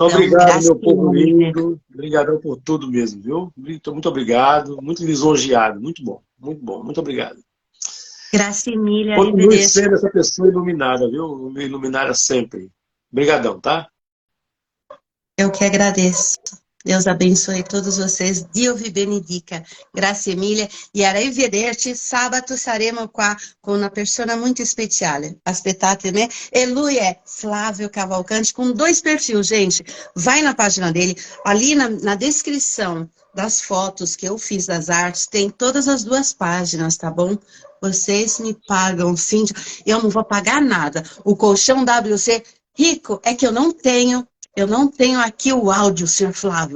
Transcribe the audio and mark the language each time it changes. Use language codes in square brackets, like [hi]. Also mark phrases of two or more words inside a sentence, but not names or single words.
[pt] Obrigado, meu povo lindo. Obrigadão por tudo mesmo, viu? Muito obrigado, muito lisonjeado, muito bom, muito obrigado. Graça Emília. Continue sendo essa pessoa iluminada, viu? Iluminada sempre. Obrigadão, tá? Eu que agradeço. Deus abençoe todos vocês. [it] Dio vi benedica. Grazie mille. E arrivederci. Sabato saremo qua con una persona muito speciale. Aspettate me. E lui [pt] é Flávio Cavalcante, com 2 perfis, gente. Vai na página dele. Ali na descrição das fotos que eu fiz das artes, tem todas as 2 páginas, tá bom? Vocês me pagam, sim. Eu não vou pagar nada. O colchão WC, Rico, é que eu não tenho aqui o áudio, senhor Flávio.